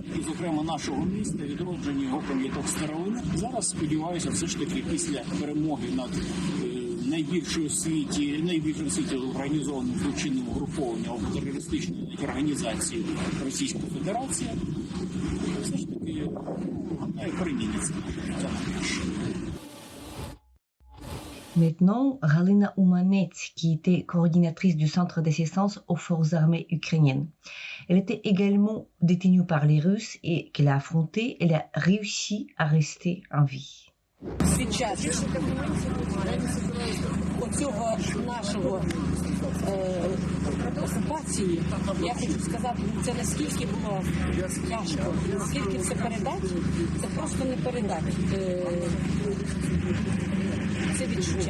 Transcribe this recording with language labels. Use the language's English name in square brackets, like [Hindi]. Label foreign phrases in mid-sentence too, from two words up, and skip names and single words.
[Ukrainian] І, зокрема, нашого міста, відродження його пам'яток старовини. Зараз, сподіваюся, все ж таки, після перемоги над найбільше у світі організованих злочинних угруповань або терористичних організацій Російської Федерації, все ж таки переміниться. [French] Maintenant, Galina Oumanets, qui était coordinatrice du centre d'assistance aux forces armées ukrainiennes. Elle était également détenue par les Russes et qu'elle a affronté, elle a réussi à rester en vie. [Ukrainian] Під час оцього нашого окупації, я хочу сказати, це наскільки було тяжко, наскільки це передати, це просто не передати. Це відчуття.